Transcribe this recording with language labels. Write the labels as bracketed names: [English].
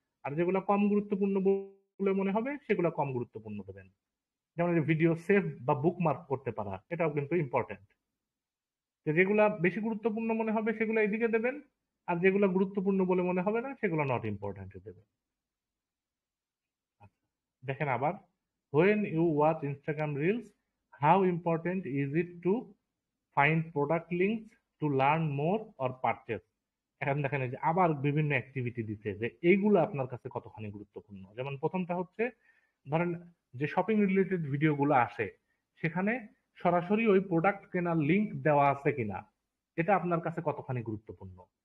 [Bangla] আর যেগুলা কম গুরুত্বপূর্ণ বলে মনে হবে সেগুলা কম গুরুত্বপূর্ণ দেবেন। যেমন এই যে ভিডিও সেভ বা বুকমার্ক করতে পারা, এটাও কিন্তু ইম্পর্টেন্ট। যেগুলা বেশি গুরুত্বপূর্ণ মনে হবে সেগুলো এদিকে দেবেন, আর যেগুলো গুরুত্বপূর্ণ বলে মনে হবে না সেগুলো [English] not important [Bangla] দেবে। দেখেন আবার, [English] when you watch Instagram reels, how important is it to find product links to learn more or purchase? [Bangla] এখন দেখেন এই যে আবার বিভিন্ন অ্যাক্টিভিটি দিচ্ছে যে এইগুলো আপনার কাছে কতখানি গুরুত্বপূর্ণ। যেমন প্রথমটা হচ্ছে ধরেন যে শপিং রিলেটেড ভিডিওগুলো আসে সেখানে সরাসরি ওই প্রোডাক্ট কেনার লিংক দেওয়া আছে কিনা এটা আপনার কাছে কতখানি গুরুত্বপূর্ণ।